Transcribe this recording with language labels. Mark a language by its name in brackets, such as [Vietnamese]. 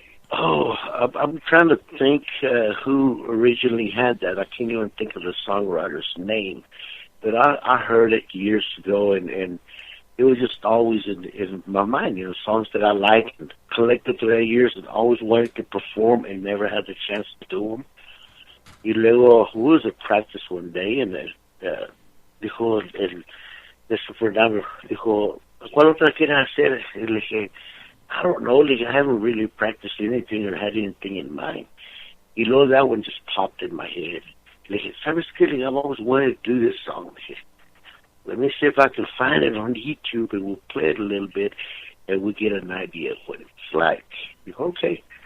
[English] Oh, I'm trying to think who originally had that. I can't even think of the songwriter's name, but I heard it years ago, and it was just always in my mind, you know, songs that I liked and collected through the years and always wanted to perform and never had the chance to do them. [Spanish] Y luego, [English] we was at practice one day, and [Spanish] dijo [English] Mr. [Spanish] Fernando, dijo, ¿cuál otra quieres hacer? Y le dije, [English] I don't know, like, I haven't really practiced anything or had anything in mind. [Spanish] Y luego [English] that one just popped in my head. [Spanish] Le dije, ¿sabes qué? [English] I've always wanted to do this song. Let me see if I can find it on YouTube, and we'll play it a little bit, and we'll get an idea of what it's like. Okay.